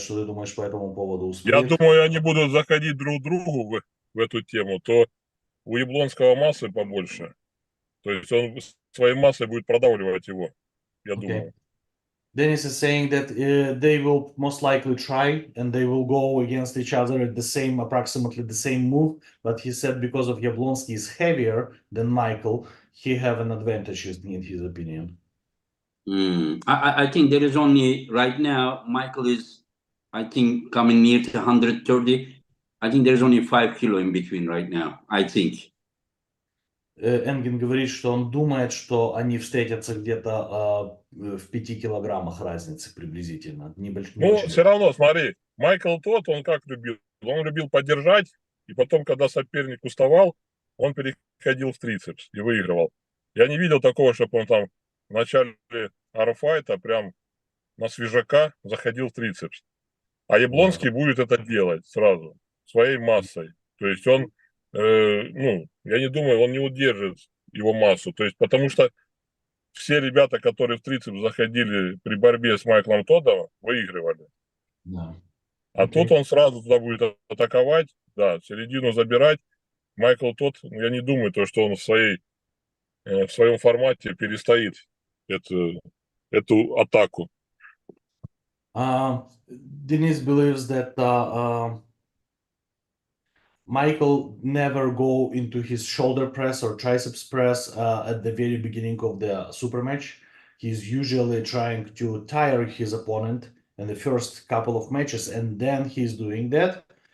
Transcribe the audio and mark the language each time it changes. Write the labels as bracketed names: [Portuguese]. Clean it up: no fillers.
[Russian] Что ты думаешь по этому поводу? Я Успеет? думаю, они будут заходить друг к другу в эту тему, то у Яблонского массы побольше. То есть он своей массой будет продавливать его, я думаю. [English] Denis is saying that they will most likely try and they will go against each other at the same, approximately the same move. But he said because of Yablonski is heavier than Michael, he have an advantage in his opinion. I think there is only right now, Michael is, I think, coming near to 130. I think there's only 5 kilo in between right now, I think. [Russian] Энген говорит, что он думает, что они встретятся где-то в 5 килограммах разницы приблизительно. Не очень все равно, смотри, Майкл Тодд, он как любил? Он любил поддержать, и потом, когда соперник уставал, он переходил в трицепс и выигрывал. Я не видел такого, чтобы он там в начале арфайта прям на свежака заходил в трицепс. А Яблонский будет это делать сразу, своей массой. То есть он, я не думаю, он не удержит его массу. То есть потому что все ребята, которые в трицепс заходили при борьбе с Майклом Тоддом, выигрывали. Да. А тут он сразу туда будет атаковать, да, середину забирать. Майкл Тодд, я не думаю, что он в своем формате перестоит эту атаку. [English] Denis believes that Michael never go into his shoulder press or triceps press at the very beginning of the super match. He's usually trying to tire his opponent in the first couple of matches, and then he's doing that.